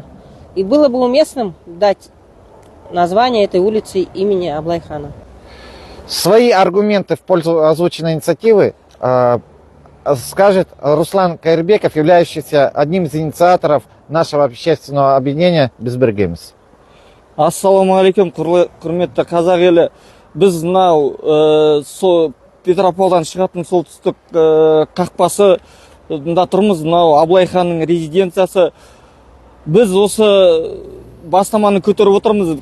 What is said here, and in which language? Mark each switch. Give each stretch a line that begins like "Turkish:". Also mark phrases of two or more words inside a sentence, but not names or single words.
Russian: И было бы уместным дать название этой улице имени Аблайхана. Свои аргументы в пользу озвученной инициативы скажет Руслан Кайырбеков, являющийся одним из инициаторов нашего общественного объединения «Бисбергемис».
Kazakh: Ассаламу-алейкум, құрметті қазақ елі. Біз мынау Петропавлдан шығатын солтүстік қақпасында тұрмыз. Мынау Аблайханның резиденциясы. Біз осы бастаманы көтеріп отырмыз.